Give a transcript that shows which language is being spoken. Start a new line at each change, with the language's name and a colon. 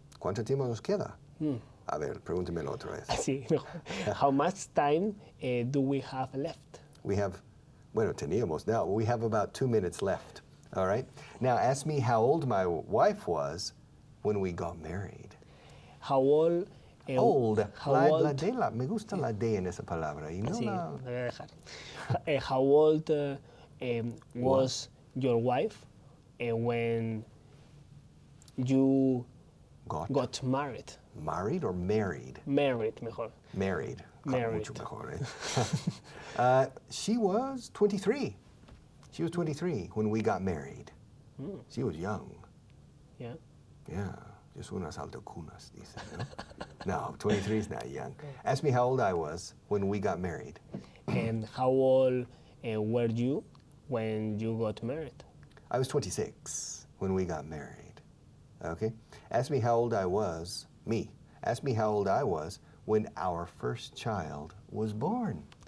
Spanish: ¿Cuánto tiempo nos queda? A ver, pregúntemelo otra vez. Así, mejor.
English: How much time do we have left? We have,
Spanish: bueno, teníamos.
English: Now, we have about 2 minutes left. All right? Now, ask me how old my wife was when we got married. How old? Old. How
Spanish: La
English: old?
Spanish: D, me gusta la D en esa palabra. Y no Sí, la... lo voy a dejar.
English: How old was your wife when you got married? Married or married? Married,
Spanish: mejor.
English: Married. Married.
Spanish: Mucho mejor, eh?
English: She was 23. She was 23 when we got married. She was young. Yeah. Yeah.
Spanish: Just unas altocunas, dice, ¿no?
English: No, 23 is not young. Ask me how old I was when we got married. And how old were you when you got married? I was 26 when we got married. Okay? Ask me how old I was, me. Ask me how old I was when our first child was born.